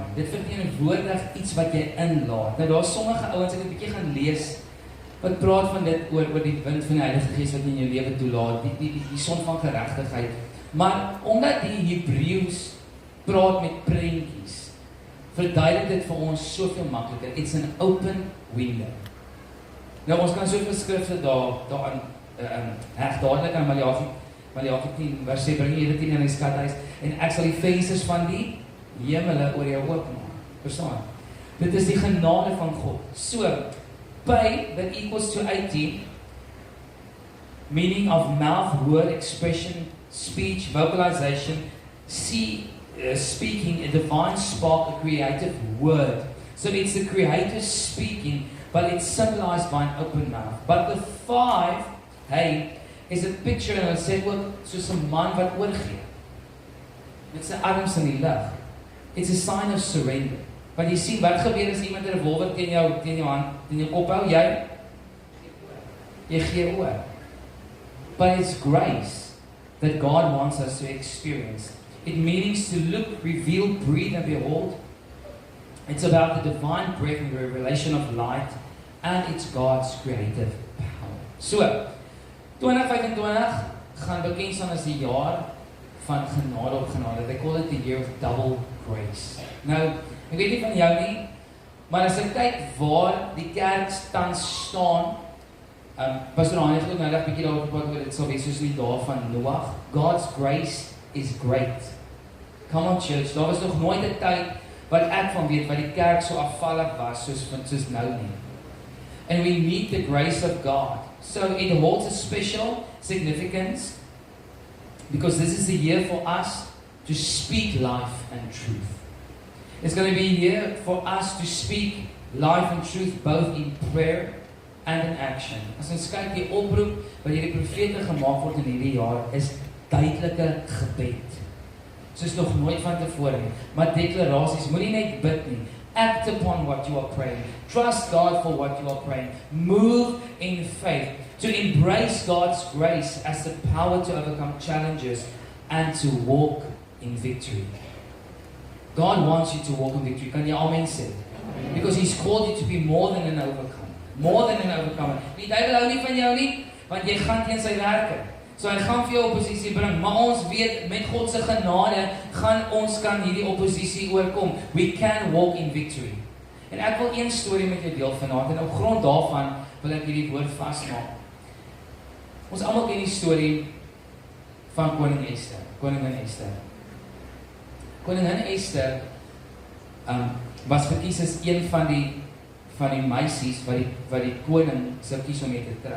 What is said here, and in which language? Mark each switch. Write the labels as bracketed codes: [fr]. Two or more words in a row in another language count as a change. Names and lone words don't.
[af] Dit verteenwoordig iets wat jy inlaat. Nou daar's sommige ouens wat ek 'n bietjie gaan lees wat praat van dit oor die wind van die Heilige Gees wat in jou lewe toelaat, die son van geregtigheid. Maar omdat die Hebreëus praat met prentjies, verduidelik dit vir ons soveel makliker. [en] It's an open window. [af] Nou ons kan soveel skrifte daaraan heg dadelik aan Maleagi 10 vers 7, bring jy dit in die skathuis en ek sal die vensters van die hemele oor jou oopmaak. Verstaan? Dit is die genade van God. [en] So, pi that equals to 18, meaning of mouth, word, expression, speech, vocalization, speaking, a divine spark, a creative word. So it's the Creator speaking, but it's symbolized by an open mouth. But the 5, hey, is a picture, [af] en het sê ook, soos 'n man wat oorgee. Dit is 'n arms in die lug. [en] It's a sign of surrender. [af] Want jy sien, wat gebeur as iemand 'n revolver teen jou hand, teen jou kop hou, jy gee oor. [en] But it's grace that God wants us to experience. It means to look, reveal, breathe, and behold. It's about the divine breath and the revelation of light, and it's God's creative power. [af] So, 2025 gaan bekend staan as die jaar van genade op genade. [en] They call it the year of double grace. [af] Nou, ek weet nie van jou nie, maar as ek kyk waar die kerk tans staan, Pastor Hani het nou net 'n bietjie daaroor gepraat oor dit sal wees soos die dae van Noag. [en] God's grace is great. Come on church, [af] daar was nog nooit 'n tyd wat ek van weet wat die kerk so afvallig was soos nou nie. [en] And we need the grace of God. So it holds a special significance because this is a year for us to speak life and truth. It's going to be a year for us to speak life and truth both in prayer and in action. [af] As ons kyk, die oproep wat hierdie profete gemaak word in hierdie jaar is duidelike gebed. Soos nog nooit van tevore nie, maar deklarasies, moenie net bid nie. [en] Act upon what you are praying. Trust God for what you are praying. Move in faith. To embrace God's grace as the power to overcome challenges and to walk in victory. God wants you to walk in victory. [af] Kan jy amen sê? [en] Because He's called you to be more than an overcomer. More than an overcomer. [af] Die duiwel hou nie van jou nie, want jy gaan teen sy werke. So hy gaan vir jou oppositie bring, maar ons weet, met God se genade, gaan ons kan hierdie oppositie oorkom. [en] We can walk in victory. [af] En ek wil een storie met jou deel vanaand, en op grond daarvan wil ek hierdie woord vasmaak. Ons almal ken die storie van Koningin Esther. Koningin Esther was verkies as een van die meisies wat die koning sou kies om mee te trou.